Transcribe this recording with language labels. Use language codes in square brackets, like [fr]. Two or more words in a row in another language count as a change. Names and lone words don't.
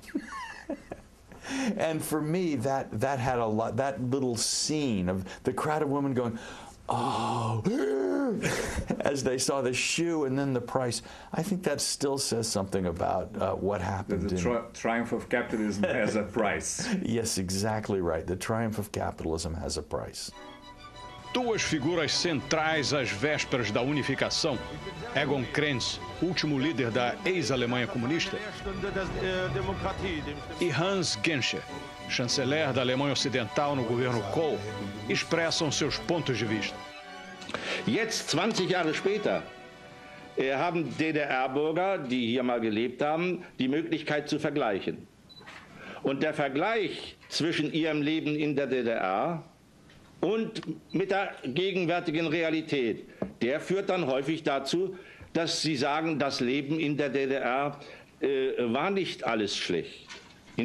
[en] And for me, that had a lot, that little scene of the crowd of women going, oh, as they saw the shoe and then the price. I think that still says something about what happened. The triumph of capitalism has a price. Yes, exactly right. The triumph of capitalism has a price. [pt] Duas figuras centrais às vésperas da unificação, Egon Krenz, último líder da ex-Alemanha comunista, e Hans Genscher, chanceler da Alemanha Ocidental no governo Kohl, expressam seus pontos de vista. [de] Jetzt, 20 Jahre später, haben DDR-Bürger, die hier mal gelebt haben, die Möglichkeit zu vergleichen. Und der Vergleich zwischen ihrem Leben in der DDR und mit der gegenwärtigen Realität, der führt dann häufig dazu, dass sie sagen, das Leben in der DDR war nicht alles schlecht.